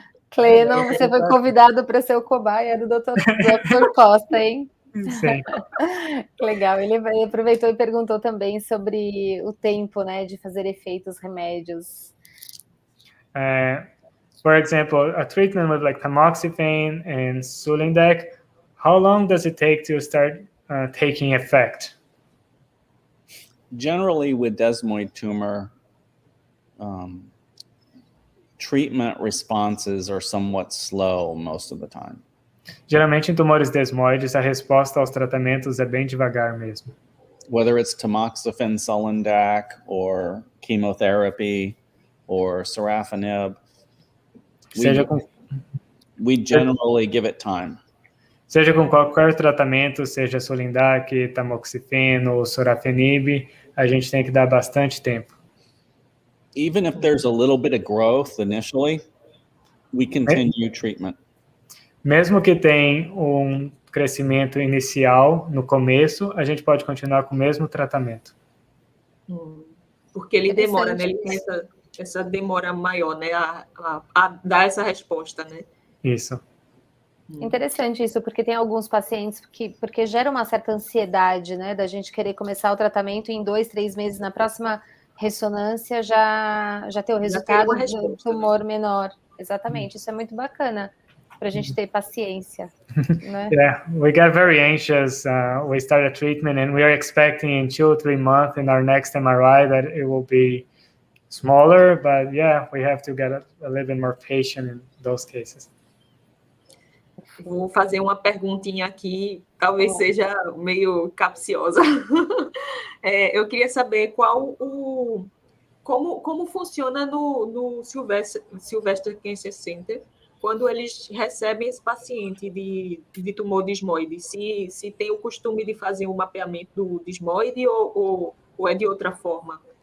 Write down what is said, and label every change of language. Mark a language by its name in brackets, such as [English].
[Portuguese] Clenon, você foi convidado para ser o cobaia do Dr. Costa, hein? Sim. Legal, ele aproveitou e perguntou também sobre o tempo, né, de fazer efeitos remédios. [English] For example, a treatment with like tamoxifen and Sulindac, how long does it take to start taking effect? Generally, with desmoid tumor, treatment responses are somewhat slow most of the time. [Portuguese] Geralmente, em tumores desmoides, a resposta aos tratamentos é bem devagar mesmo. [English] Whether it's tamoxifen, Sulindac, or chemotherapy, or sorafenib, we generally give it time. [Portuguese] Seja com qualquer tratamento, seja Sulindac, tamoxifeno ou sorafenib, a gente tem que dar bastante tempo. [English] Even if there's a little bit of growth initially, we continue treatment. [Portuguese] Mesmo que tenha um crescimento inicial no começo, a gente pode continuar com o mesmo tratamento. Porque ele demora, né? Ele tem essa demora maior, né? A dar essa resposta, né? Isso. Interessante isso, porque tem alguns pacientes porque gera uma certa ansiedade, né? Da gente querer começar o tratamento em 2, 3 meses, na próxima ressonância já ter o resultado do tumor menor. Exatamente, isso é muito bacana para a gente ter paciência, né? [English] Yeah, we get very anxious. We start a treatment and we are expecting in 2 or 3 months in our next MRI that it will be smaller, but yeah, we have to get a little bit more patient in those cases. [Portuguese] Vou fazer uma perguntinha aqui, talvez seja meio capciosa. Eu queria saber como funciona no Sylvester Cancer Center, quando eles recebem esse paciente de tumor desmóide, se tem o costume de fazer o mapeamento do desmóide ou é de outra forma?